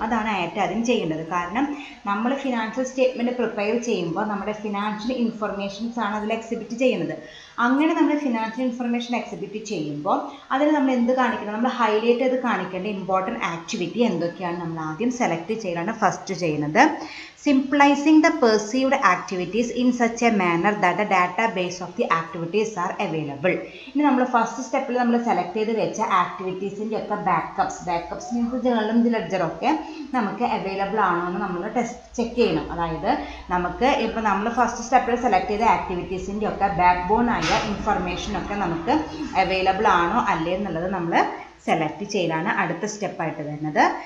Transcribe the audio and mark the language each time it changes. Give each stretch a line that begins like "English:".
Malayalam: അതാണ് ആദ്യം ചെയ്യേണ്ടത്. കാരണം നമ്മൾ ഫിനാൻഷ്യൽ സ്റ്റേറ്റ്മെൻറ്റ് പ്രിപ്പയർ ചെയ്യുമ്പോൾ നമ്മുടെ ഫിനാൻഷ്യൽ ഇൻഫർമേഷൻസ് ആണ് അതിൽ എക്സിബിറ്റ് ചെയ്യുന്നത്. അങ്ങനെ നമ്മൾ ഫിനാൻഷ്യൽ ഇൻഫർമേഷൻ എക്സിബിറ്റ് ചെയ്യുമ്പോൾ അതിൽ നമ്മൾ എന്ത് കാണിക്കണം? നമ്മൾ ഹൈലൈറ്റ് ചെയ്ത് കാണിക്കേണ്ട ഇമ്പോർട്ടൻറ്റ് ആക്ടിവിറ്റി എന്തൊക്കെയാണ് നമ്മൾ ആദ്യം സെലക്ട് ചെയ്യലാണ് ഫസ്റ്റ് ചെയ്യുന്നത്.
English: Simplifying the perceived activities in such a manner that the database of the activities are available.
Malayalam: ഇനി നമ്മൾ ഫസ്റ്റ് സ്റ്റെപ്പിൽ നമ്മൾ സെലക്ട് ചെയ്ത് വെച്ച ആക്ടിവിറ്റീസിൻ്റെ ഒക്കെ ബാക്കപ്സ് മീൻസ് ജേർണലും ലെഡ്ജറൊക്കെ നമുക്ക് അവൈലബിൾ ആണോ എന്ന് നമ്മൾ ചെക്ക് ചെയ്യണം. അതായത് നമുക്ക് ഇപ്പോൾ നമ്മൾ ഫസ്റ്റ് സ്റ്റെപ്പിൽ സെലക്ട് ചെയ്ത ആക്ടിവിറ്റീസിൻ്റെ ഒക്കെ ബാക്ക് ബോൺ ആയ ഇൻഫർമേഷനൊക്കെ നമുക്ക് അവൈലബിൾ ആണോ അല്ലേ എന്നുള്ളത് നമ്മൾ സെലക്ട് ചെയ്യലാണ് അടുത്ത സ്റ്റെപ്പായിട്ട് വരുന്നത്.